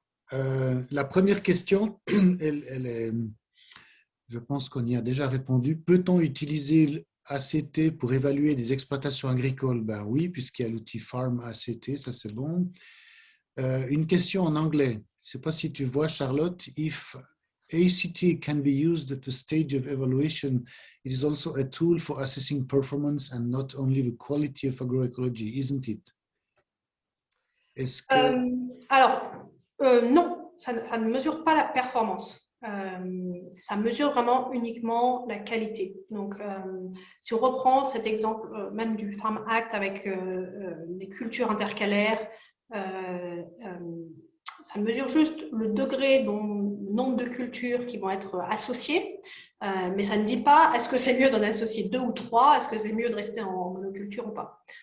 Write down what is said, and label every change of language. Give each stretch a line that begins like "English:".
French: La première question, elle est, je pense qu'on y a déjà répondu. Peut-on utiliser ACT pour évaluer des exploitations agricoles? Ben oui, puisqu'il y a l'outil Farm ACT, ça c'est bon. Une question en anglais. Je ne sais pas si tu vois, Charlotte.
English: If ACT can be used at the stage of evaluation, it is also a tool for assessing performance and not only the quality of agroecology, isn't it?
French: Est-ce que... Alors, non, ça ne mesure pas la performance. Ça mesure vraiment uniquement la qualité. Donc, si on reprend cet exemple même du Farm Act avec les cultures intercalaires, ça mesure juste le degré, le nombre de cultures qui vont être associées, mais ça ne dit pas est-ce que c'est mieux d'en associer 2 ou 3, est-ce que c'est mieux de rester en monoculture ou pas.